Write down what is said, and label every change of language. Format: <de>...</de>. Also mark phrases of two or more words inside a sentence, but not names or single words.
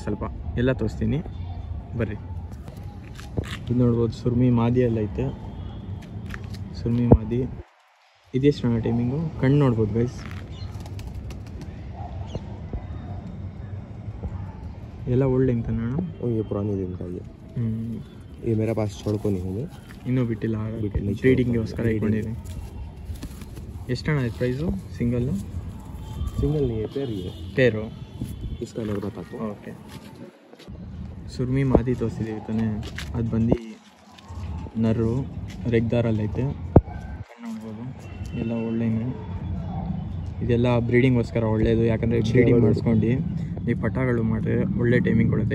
<kn>ಸ್ವಲ್ಪ ಎಲ್ಲ ತೋರಿಸ್ತೀನಿ ಬರ್ರಿ. ಇದು ನೋಡ್ಬೋದು ಸುರ್ಮಿ ಮಾದಿಯಲ್ಲಿ ಐತೆ. ಸುರ್ಮಿ ಮಾದಿ ಇದೆಷ್ಟು ಅಣ್ಣ ಟೈಮಿಂಗು? ಕಣ್ಣು ನೋಡ್ಬೋದು ಗೈಸ್. ಎಲ್ಲ ಓಲ್ಡ್ ಹೆಂಗೆ ತಾನೆ ಅಣ್ಣ?</kn> <hi>ये पुरानी दिन का ये मेरा पास छोड़को नहीं हूँ.</hi> <kn>ಇನ್ನೂ ಬಿಟ್ಟಿಲ್ಲ, ಬ್ರೀಡಿಂಗ್ಗೋಸ್ಕರ ಇಟ್ಕೊಂಡಿದ್ದೀನಿ. ಎಷ್ಟು ಅಣ್ಣ ಇದು ಪ್ರೈಸು? ಸಿಂಗಲ್ಲು?</kn> <hi>सिंगल नहीं है, पेयर ही है.</hi> <kn>ಪೇರು.</kn> <hi>इसका नर बताता हूँ.</hi> <kn>ಓಕೆ. ಸುರ್ಮಿ ಮಾದಿ ತೋರಿಸಿದ್ದೀವಿ ತಾನೆ, ಅದು ಬಂದು ನರು ರೆಗ್ದಾರಲ್ಲೈತೆ. ಕಣ್ಣು ನೋಡ್ಬೋದು. ಎಲ್ಲ ಒಳ್ಳೆಯೇ. ಇದೆಲ್ಲ ಬ್ರೀಡಿಂಗ್ಗೋಸ್ಕರ ಒಳ್ಳೆಯದು, ಯಾಕಂದರೆ ಬ್ರೀಡಿಂಗ್ ಮಾಡಿಸ್ಕೊಂಡು ಈ ಪಟಾಗಳು ಮಾಡಿದ್ರೆ ಒಳ್ಳೆ ಟೈಮಿಂಗ್ ಕೊಡುತ್ತೆ.</kn>